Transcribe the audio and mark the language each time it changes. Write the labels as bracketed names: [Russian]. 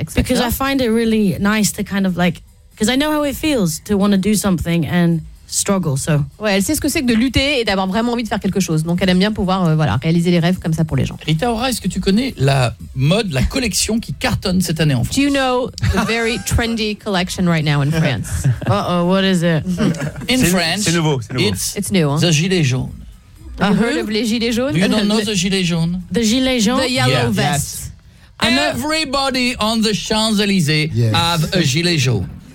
[English] Because I find it really nice to kind of like, because I know how it feels to want to do something and struggle. So. [French] Ouais, elle sait ce que c'est que de lutter et d'avoir vraiment envie de faire quelque chose. Donc elle aime bien pouvoir voilà, réaliser les rêves comme ça pour les gens. Rita Ora, est-ce que tu connais la mode, la collection qui cartonne cette année en France? [English] Do you know the very trendy collection right now in France? Uh-oh, what is it? In France. [French] C'est nouveau, c'est nouveau. [English] It's new, hein? The gilet jaune. You heard of les gilets jaunes? You don't know the gilet jaune. The gilet jaune? The yellow vest. Yes. Everybody on the Champs-Élysées have a gilet jaune.